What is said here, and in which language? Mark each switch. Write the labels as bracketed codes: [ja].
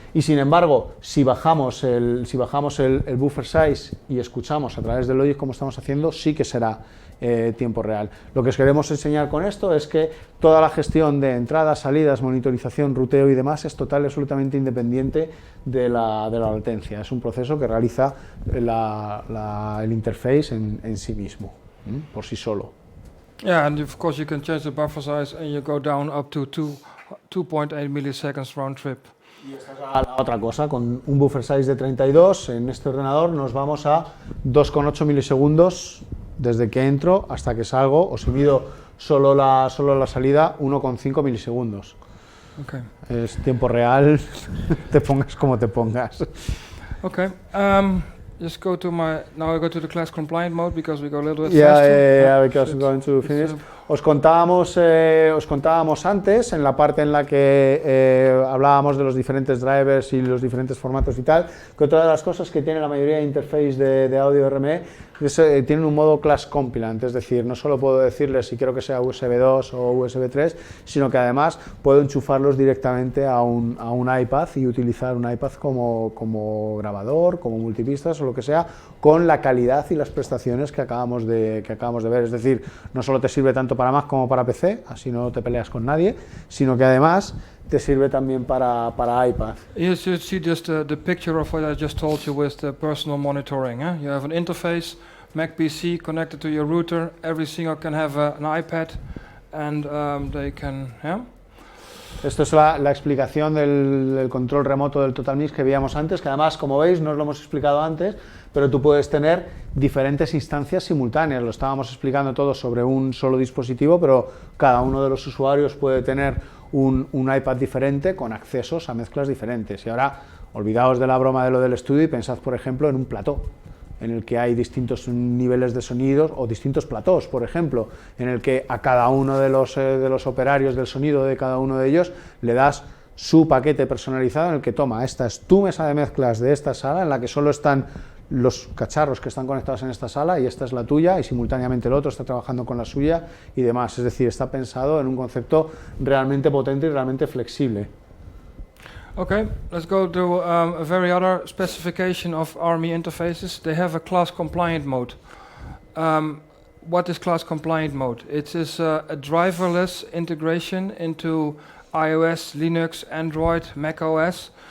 [es] Y sin embargo, si bajamos el buffer size y escuchamos a través del Logic como estamos haciendo, sí que será tiempo real. Lo que os queremos enseñar con esto es que toda la gestión de entradas, salidas, monitorización, ruteo y demás es total y absolutamente independiente de la latencia. Es un proceso que realiza el interface en sí mismo, por sí solo. [en] Yeah, and of course you can change the buffer size and you go down up to 2.8 milliseconds round trip. [es] Y esta es la otra cosa, con un buffer size de 32 en este ordenador nos vamos a 2,8 milisegundos desde que entro hasta que salgo, o si mido solo la salida, 1,5 milisegundos. [en] Okay. [es] Es tiempo real, te pongas como te pongas. [en] Okay. Just go to now I go to the class compliant mode because we go a little bit faster. Yeah, because we're going to finish. [es] Os contábamos antes, en la parte en la que hablábamos de los diferentes drivers y los diferentes formatos y tal, que otra de las cosas que tiene la mayoría de interface de audio RME es, tienen un modo class compliant, es decir, no solo puedo decirles si quiero que sea USB 2 o USB 3, sino que además puedo enchufarlos directamente a un iPad y utilizar un iPad como grabador, como multipistas o lo que sea, con la calidad y las prestaciones que acabamos de ver. Es decir, no solo te sirve tanto para Mac como para PC, así no te peleas con nadie, sino que además te sirve también para iPad. [en] You should see just the picture of what I just told you with the personal monitoring. You have an interface, Mac PC connected to your router. Every single can have an iPad, and they can. [es] Esto es la explicación del control remoto del TotalMix que veíamos antes, que además, como veis, no os lo hemos explicado antes, pero tú puedes tener diferentes instancias simultáneas. Lo estábamos explicando todo sobre un solo dispositivo, pero cada uno de los usuarios puede tener un iPad diferente con accesos a mezclas diferentes. Y ahora, olvidaos de la broma de lo del estudio y pensad, por ejemplo, en un plató, en el que hay distintos niveles de sonidos o distintos platós, por ejemplo, en el que a cada uno de los operarios del sonido de cada uno de ellos le das su paquete personalizado en el que toma, esta es tu mesa de mezclas de esta sala en la que solo están los cacharros que están conectados en esta sala y esta es la tuya y simultáneamente el otro está trabajando con la suya y demás, es decir, está pensado en un concepto realmente potente y realmente flexible. [en] Okay, let's go to a very other specification of RME interfaces. They have a class-compliant mode. What is class-compliant mode? It is a driverless integration into iOS, Linux, Android, Mac OS.